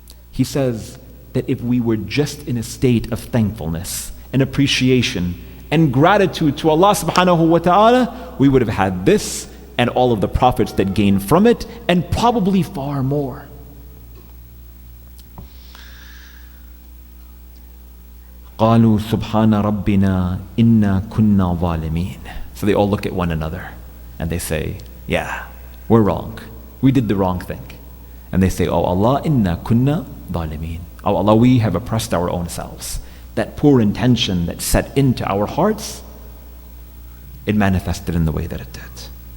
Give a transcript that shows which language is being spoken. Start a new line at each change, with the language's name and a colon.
English: He says that if we were just in a state of thankfulness and appreciation and gratitude to Allah subhanahu wa ta'ala, we would have had this and all of the profits that gain from it, and probably far more.
Arabic: قالوا سبحان ربنا إنا كنا ظالمين.
English: So they all look at one another and they say, yeah, we're wrong. We did the wrong thing. And they say, oh Allah,
Arabic: inna kunna ظالمين.
English: Oh Allah, we have oppressed our own selves. That poor intention that set into our hearts, it manifested in the way that it did.